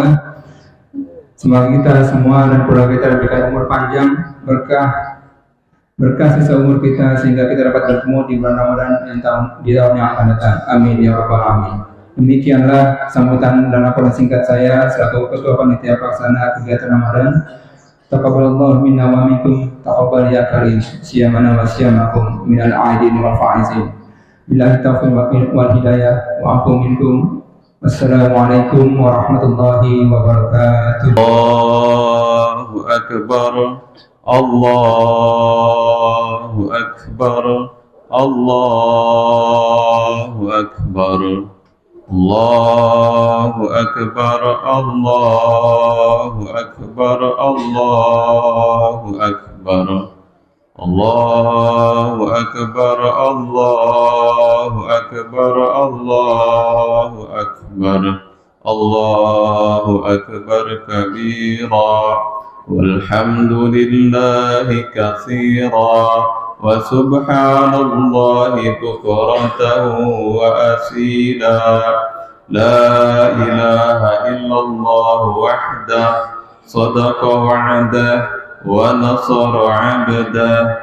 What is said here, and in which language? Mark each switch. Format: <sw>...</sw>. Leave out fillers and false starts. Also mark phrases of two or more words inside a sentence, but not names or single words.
<id>Semoga kita semua dan keluarga kita diberikan umur panjang, berkah sisa umur kita, sehingga kita dapat bertemu di bulan Ramadan di tahun yang akan datang.</id> <ar>آمين يا رب العالمين.</ar> <id>Demikianlah sambutan dan laporan singkat saya selaku Ketua Panitia Pelaksana Kegiatan Ramadan.</id> <ar>تقبل الله منا ومنكم، تقبل يا كريم، صيامنا وصيامكم من العائدين والفائزين. بالله التوفيق والهداية والعفو منكم. والسلام عليكم ورحمة الله وبركاته. الله أكبر. الله أكبر. الله أكبر. الله أكبر، الله أكبر، الله أكبر، الله أكبر، الله أكبر، الله أكبر، الله أكبر كبيرا، والحمد لله كثيرا. وسبحان الله بكرة وأصيلا لا إله إلا الله وحده صدق وعده ونصر عبده</ar>